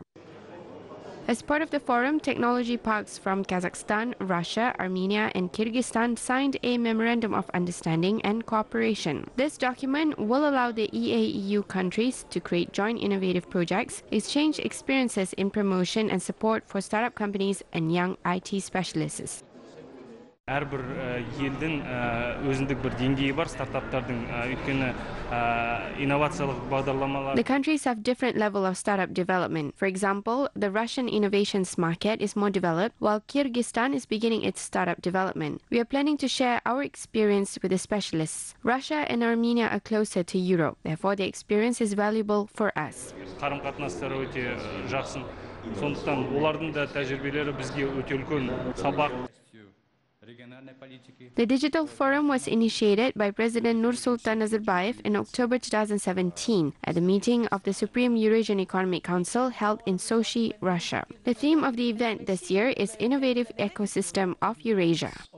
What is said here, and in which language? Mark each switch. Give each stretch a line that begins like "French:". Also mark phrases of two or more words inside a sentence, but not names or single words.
English: As part of the forum, technology parks from Kazakhstan, Russia, Armenia, and Kyrgyzstan signed a Memorandum of Understanding and Cooperation. This document will allow the EA-EU countries to create joint innovative projects, exchange experiences in promotion and support for startup companies and young IT specialists.
Kazakh: Әрбір елдің өзіндік бір деңгейі бар стартаптардың өйткені инновациялық бағдарламалар.
English: The countries have different level of startup development. For example, the Russian innovations market is more developed, while Kyrgyzstan is beginning its startup development. We are planning to share our experience with the specialists. Russia and Armenia are closer to Europe, therefore the experience is valuable for us.
Kazakh: Қарым-қатынастары өте жақсы. Сондықтан олардың да тәжірибелері бізге өте үлкен сабақ.
English: The Digital Forum was initiated by President Nursultan Nazarbayev in October 2017 at the meeting of the Supreme Eurasian Economic Council held in Sochi, Russia. The theme of the event this year is Innovative Ecosystem of Eurasia.